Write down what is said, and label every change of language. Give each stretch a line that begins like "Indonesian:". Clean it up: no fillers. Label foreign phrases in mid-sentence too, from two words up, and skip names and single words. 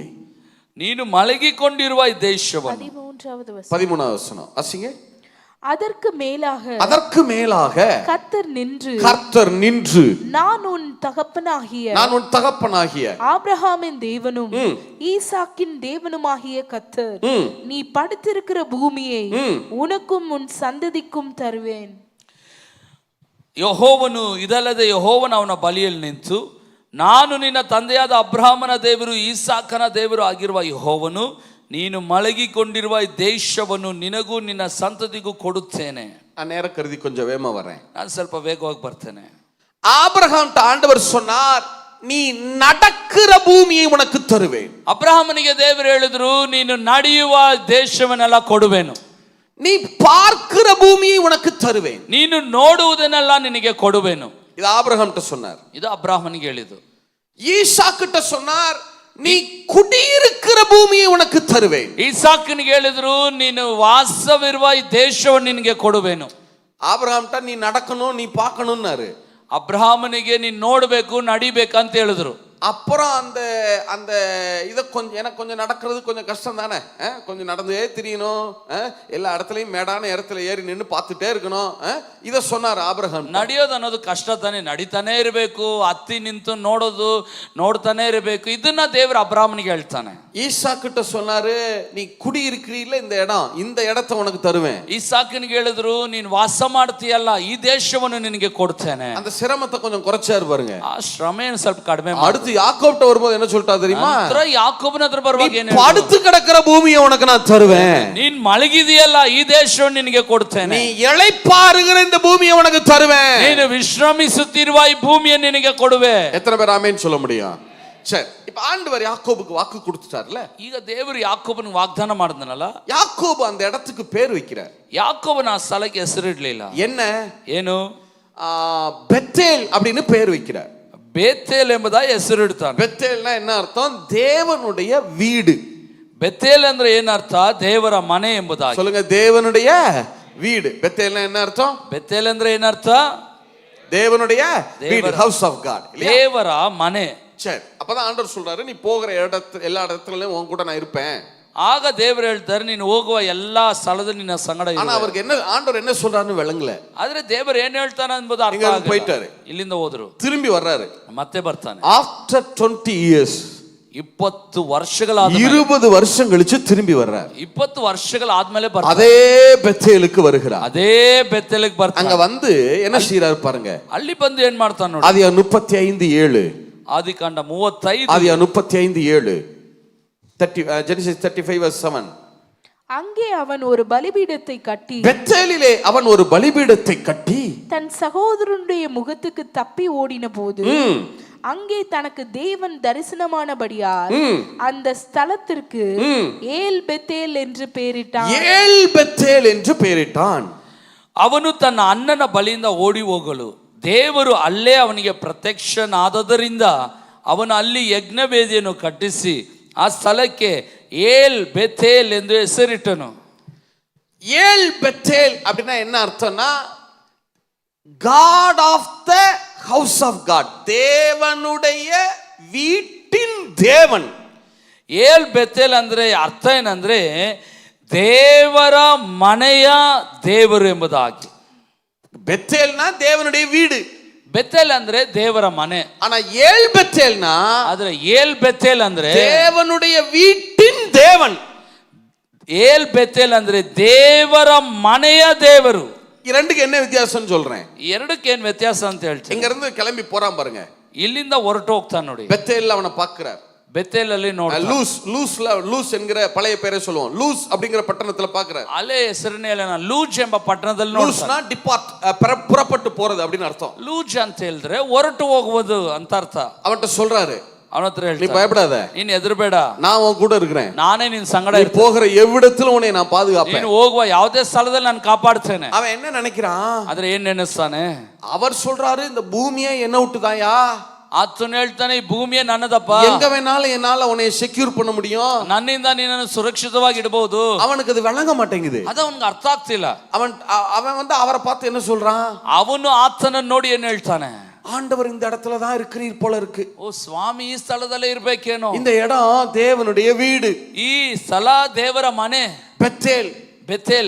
Kannada: ನೀನು ಮಲಗಿಕೊಂಡಿರುವ ಈ ದೇಶವನ್ನು.
Tamil: 13வது வசனம். 13வது வசனம் வாசிங்க. அதற்கு மேலாக அதற்கு மேலாக கர்த்தர் நின்று நான் உன் தகப்பனாகிய ஆபிரகாமின் தேவனும் ஈசாக்கின் தேவனுமாகிய கர்த்தர், நீ படுத்திருக்கிற பூமியை உனக்கும் உன் சந்ததிக்கும் தருவேன்.
Kannada: ಯೆಹೋವನು ಇದಲ್ಲದೆ ಯೆಹೋವನು ಅವನ ಬಳಿಯಲ್ಲಿ ನಿಂತು, ನಾನು ನಿನ್ನ ತಂದೆಯಾದ ಅಬ್ರಹಾಮನ ದೇವರು ಈಸಾಕನ ದೇವರು ಆಗಿರುವ ಯೆಹೋವನು, ನೀನು ಮಲಗಿಕೊಂಡಿರುವ ಈ ದೇಶವನ್ನು ನಿನಗೂ ನಿನ್ನ ಸಂತತಿಗೂ ಕೊಡುತ್ತೇನೆ.
Tamil: நான் நேரம் கருதி கொஞ்சம் வேகமா வரேன்,
Kannada: ನಾನು ಸ್ವಲ್ಪ ವೇಗವಾಗಿ ಬರ್ತೇನೆ.
Tamil: ஆபிரகாம் ஆண்டவர் சொன்னார், நீ நடக்கிற பூமியை உனக்கு தருவேன்.
Kannada: ಅಬ್ರಹಾಮನಿಗೆ ದೇವರು ಹೇಳಿದ್ರು, ನೀನು ನಡೆಯುವ ದೇಶವನ್ನೆಲ್ಲ ಕೊಡುವೆನು.
Tamil: நீ பார்க்கிற பூமியை உனக்கு தருவேன்.
Kannada: ನೀನು ನೋಡುವುದನ್ನೆಲ್ಲ ನಿನಗೆ ಕೊಡುವೆನು.
Tamil: இது ஆபிரகாம் சொன்னார்.
Kannada: ಇದು ಅಬ್ರಹಾಮನಿಗೆ ಹೇಳಿದ್ದು.
Tamil: ஈசாக்கிட்ட சொன்னார், நீ குடியிருக்கிற பூமியை உனக்கு தருவேன்.
Kannada: ಈಸಾಕನಿಗೆ ಹೇಳಿದ್ರು, ನೀನು ವಾಸವಿರುವ ಈ ದೇಶವನ್ನು ನಿನಗೆ ಕೊಡುವೆನು.
Tamil: ஆபிரகாம்ட்ட நீ நடக்கணும், நீ பார்க்கணும்னாரு.
Kannada: ಅಬ್ರಹಾಮನಿಗೆ ನೀನು ನೋಡಬೇಕು, ನಡಿಬೇಕು ಅಂತ ಹೇಳಿದ್ರು.
Tamil: அப்புறம் அந்த அந்த இதை கொஞ்சம் எனக்கு கொஞ்சம் நடக்கிறது கொஞ்சம் கஷ்டம் தானே, கொஞ்சம் நடந்தே திரியணும், எல்லா இடத்துலையும் மேடான இடத்துல ஏறி நின்று பார்த்துட்டே இருக்கணும். இதை சொன்னார் ஆபிரகாம்.
Kannada: ನಡೆಯೋದು ಅನ್ನೋದು ಕಷ್ಟ ತಾನೆ, ನಡಿತಾನೆ ಇರಬೇಕು, ಹತ್ತಿ ನಿಂತು ನೋಡೋದು ನೋಡ್ತಾನೆ ಇರಬೇಕು. ಇದನ್ನ ದೇವರು ಅಬ್ರಾಹ್ಮನಿಗೆ ಹೇಳ್ತಾನೆ.
Tamil: ஈசாக்கிட்ட சொன்னாரு, நீ குடி இருக்கிறீல்ல இந்த இடம், இந்த இடத்தை உனக்கு தருவேன்.
Kannada: ಇಸಾಕನಿಗೆ ಹೇಳಿದ್ರು, ನೀನು ವಾಸ ಮಾಡ್ತೀಯಲ್ಲ ಈ ದೇಶವನ್ನು ನಿನಗೆ ಕೊಡ್ತೇನೆ.
Tamil: அந்த சிரமத்தை கொஞ்சம் குறைச்சாரு பாருங்க.
Kannada: ಆ ಶ್ರಮೆಯನ್ನು ಸ್ವಲ್ಪ ಕಡಿಮೆ.
Tamil: அடுத்து யாக்கோப்ட்ட வரும்போது என்ன சொல்லிட்டா தெரியுமா?
Kannada: ಯಾಕೋಬನ ಹತ್ರ ಬರುವಾಗ ಏನು,
Tamil: படுத்து கிடக்கிற பூமியை உனக்கு நான் தருவேன்.
Kannada: ನೀನ್ ಮಲಗಿದೆಯಲ್ಲ ಈ ದೇಶವನ್ನು ನಿನಗೆ ಕೊಡ್ತೇನೆ.
Tamil: நீ இளைப்பாறுகிற இந்த பூமியை உனக்கு தருவேன்.
Kannada: ನೀನು ವಿಶ್ರಮಿಸುತ್ತಿರುವ ಈ ಭೂಮಿಯನ್ನು ನಿನಗೆ ಕೊಡುವೆ.
Tamil: எத்தனை பேர் ஆமென் சொல்ல முடியும்? சரி, இப்ப ஆண்டவர் யாக்கோபுக்கு வாக்கு கொடுத்துட்டார்ல.
Kannada: ಈಗ ದೇವರು ಯಾಕೋಬನಿಗೆ ವಾಗ್ದಾನ ಮಾಡಿದನಲ್ಲ,
Tamil: யாக்கோபு அந்த இடத்துக்கு பேர் வைக்கிறார்.
Kannada: ಯಾಕೋಬನ ಆ ಸ್ಥಳಕ್ಕೆ ಹೆಸರಿಡ್ಲಿಲ್ಲ.
Tamil: என்ன?
Kannada: ಏನು?
Tamil: பெத்தேல் அப்படின்னு பேர் வைக்கிறார்.
Kannada: ಬೇತೇಲ್ ಎಂಬುದಾಗಿ ಹೆಸರಿಡ್ತಾನೆ.
Tamil: பெத்தேல்னா என்ன அர்த்தம்? தேவனுடைய வீடு.
Kannada: ಬೆತೇಲ್ ಅಂದ್ರೆ ಏನರ್ಥ? ದೇವರ ಮನೆ ಎಂಬುದಾಗಿ.
Tamil: சொல்லுங்க, தேவனுடைய வீடு. பெத்தேல்னா என்ன அர்த்தம்?
Kannada: ಬೆತೇಲ್ ಅಂದ್ರೆ ಏನರ್ಥ?
Tamil: தேவனுடைய வீடு,
English: house of God.
Kannada: ದೇವರ ಮನೆ.
Tamil: சரி, அப்பதான் ஆண்டவர் சொல்றாரு, நீ போகிற இடத்துல எல்லா இடத்துலயும் உன் கூட நான் இருப்பேன்.
Kannada: ಆಗ ದೇವರು ಹೇಳ್ತಾರೆ, ನೀನು ಹೋಗುವ ಎಲ್ಲಾ ಸ್ಥಳದಲ್ಲಿ ನಿನ್ನ ಸಂಗಡ ಇರುವೆ.
Tamil: ஆனா அவருக்கு என்ன ஆண்டவர் என்ன சொல்றாருன்னு விளங்கல.
Kannada: ಆದ್ರೆ ದೇವರು ಏನ್ ಹೇಳ್ತಾನೆ ಅನ್ನೋದು ಅರ್ಥ ಆಗಲ್ಲ.
Tamil: போயிட்டாரு,
Kannada: ಇಲ್ಲಿಂದ ಹೋದ್ರು,
Tamil: திரும்பಿ வர்றாரு,
Kannada: ಮತ್ತೆ ಬರ್ತಾನೆ.
English: ஆஃப்டர் 20 years,
Kannada: 20 ವರ್ಷಗಳಾದ
Tamil: 20 வருஷம் கழிச்சு திரும்பி வர்றாரு.
Kannada: 20 ವರ್ಷಗಳಾದ್ಮೇಲೆ ಬರ್ತಾನೆ.
Tamil: அதே பெத்தேலுக்கு வருகிறார்.
Kannada: ಅದೇ ಬೆತ್ತೇಲಿಗೆ ಬರ್ತಾನೆ.
Tamil: அங்க வந்து என்ன செய்யறாரு பாருங்க.
Kannada: ಅಲ್ಲಿ ಬಂದು ಏನ್ ಮಾಡ್ತಾನೆ ನೋಡಿ.
Tamil: ஆதியா 35:7,
Kannada: ಆದಿಕಾಂಡ 35,
Tamil: ஆதியா 35:7, Genesis 35:7. அங்கே அவன் ஒரு பலிபீடத்தை கட்டி, பெத்தேலிலே அவன் ஒரு பலிபீடத்தை கட்டி தன் சகோதரனுடைய முகத்துக்கு தப்பி ஓடின போது அங்கே தனக்கு தேவன் தரிசனமானபடியால் அந்த ஸ்தலத்திற்கு ஏல் பெத்தேல் என்று பெயரிட்டான். ஏல் பெத்தேல் என்று பெயரிட்டான்.
Kannada: ಅವನು ತನ್ನ ಅಣ್ಣನ ಬಳಿಯಿಂದ ಓಡಿ ಹೋಗಲು ದೇವರು ಅಲ್ಲೇ ಅವನಿಗೆ ಪ್ರತ್ಯಕ್ಷನಾದದರಿಂದ ಅವನು ಅಲ್ಲಿ ಯಜ್ಞವೇದಿಯನ್ನು ಕಟ್ಟಿಸಿ ಆ ಸ್ಥಳಕ್ಕೆ ಏಲ್ ಬೆತೇಲ್ ಎಂದು ಹೆಸರಿಟ್ಟನು.
Tamil: ஏல் பெத்தேல் அப்படின்னா என்ன அர்த்தம்னா,
English: God of the house of God,
Tamil: தேவனுடைய வீட்டின் தேவன்.
Kannada: ಏಲ್ ಬೆತೇಲ್ ಅಂದ್ರೆ ಅರ್ಥ ಏನಂದ್ರೆ ದೇವರ ಮನೆಯ ದೇವರು ಎಂಬುದಾಗಿ.
Tamil: பெத்தேல்னா தேவனுடைய வீடு,
Kannada: ಬೆತೇಲ್ ಅಂದ್ರೆ ದೇವರ ಮನೆ.
Tamil: ஆனா ஏல் பெத்தேல்னா,
Kannada: ಆದ್ರೆ ಏಲ್ ಬೆತೇಲ್ ಅಂದ್ರೆ
Tamil: தேவனுடைய வீட்டின் தேவன்.
Kannada: ಏಲ್ ಬೆತೇಲ್ ಅಂದ್ರೆ ದೇವರ ಮನೆಯ ದೇವರು.
Tamil: இரண்டுக்கு என்ன வித்தியாசம் சொல்றேன்.
Kannada: ಎರಡಕ್ಕೆ ಏನ್ ವ್ಯತ್ಯಾಸ ಅಂತ ಹೇಳ್ತೀನಿ.
Tamil: இங்க இருந்து கிளம்பி போறான் பாருங்க,
Kannada: ಇಲ್ಲಿಂದ ಹೊರಟು ಹೋಗ್ತಾನೆ ನೋಡಿ.
Tamil: பெத்தேல்ல அவனை பார்க்கிறார்.
Kannada: ಬೆತೇಲ್ ಅಲ್ಲಿ ನೋಡಿ,
Tamil: லூஸ் என்கிற பழைய பேரை சொல்லுவோம், லூஸ் அப்படிங்கிற பட்டணத்துல பார்க்கிறார்.
Kannada: ಅಲ್ಲೇ ಹೆಸರನ್ನೇ ಲೂಜ್ ಎಂಬ ಪಟ್ಟಣದಲ್ಲಿ
Tamil: லூஸ்னா டிபார்ட், புறப்பட்டு போறது அப்படின்னு அர்த்தம்.
Kannada: ಲೂಜ್ ಅಂತ ಹೇಳಿದ್ರೆ ಹೊರಟು ಹೋಗುವುದು ಅಂತ ಅರ್ಥ.
Tamil: அவன்கிட்ட சொல்றாரு,
Kannada: ಅವನ ಹತ್ರ
Tamil: நீ
Kannada: ಹೇಳ್ತಾನೆ,
Tamil: பயப்படாத,
Kannada: ನೀನ್ ಹೆದರಬೇಡ,
Tamil: நான் உன் கூட இருக்கிறேன்,
Kannada: ನಾನೇ ನಿನ್ ಸಂಗಡ
Tamil: நீ
Kannada: ಇರ್ತೀನಿ,
Tamil: போகிற எவ்விடத்திலும் உன்னை நான் பாதுகாப்பேன்.
Kannada: ನೀನು ಹೋಗುವ ಯಾವುದೇ ಸ್ಥಳದಲ್ಲಿ ನಾನು ಕಾಪಾಡ್ತೇನೆ.
Tamil: அவன் என்ன நினைக்கிறான்?
Kannada: ಆದ್ರೆ ಏನ್ ನೆನೆಸ್ತಾನೆ?
Tamil: அவர் சொல்றாரு, இந்த பூமியை என்ன விட்டுதாயா,
Kannada: ಆತನು ಹೇಳ್ತಾನೆ, ಈ ಭೂಮಿಯೇ ನನ್ನದಪ್ಪ,
Tamil: எங்க வேணாலும் என்னால உன்னை செக்யூர் பண்ண முடியும்,
Kannada: ನನ್ನಿಂದ ನೀನನ್ನು ಸುರಕ್ಷಿತವಾಗಿ ಇಡಬಹುದು.
Tamil: அவனுக்கு அது விளங்க மாட்டேங்குது.
Kannada: ಅದು ಅವನಿಗೆ ಅರ್ಥ ಆಗ್ತಿಲ್ಲ.
Tamil: அவன் வந்து அவரை பார்த்து என்ன சொல்றான்?
Kannada: ಅವನು ಆತನನ್ನು ನೋಡಿ ಏನ್ ಹೇಳ್ತಾನೆ?
Tamil: ஆண்டவர் இந்த இடத்துல தான் இருக்கிறீர் போல இருக்கு.
Kannada: ಓ ಸ್ವಾಮಿ ಈ ಸ್ಥಳದಲ್ಲೇ ಇರ್ಬೇಕೇನೋ,
Tamil: இந்த இடம் தேவனுடைய வீடு,
Kannada: ಈ ಸ್ಥಳ ದೇವರ ಮನೆ,
Tamil: பெத்தேல்.
Kannada: ಬೆತೇಲ್.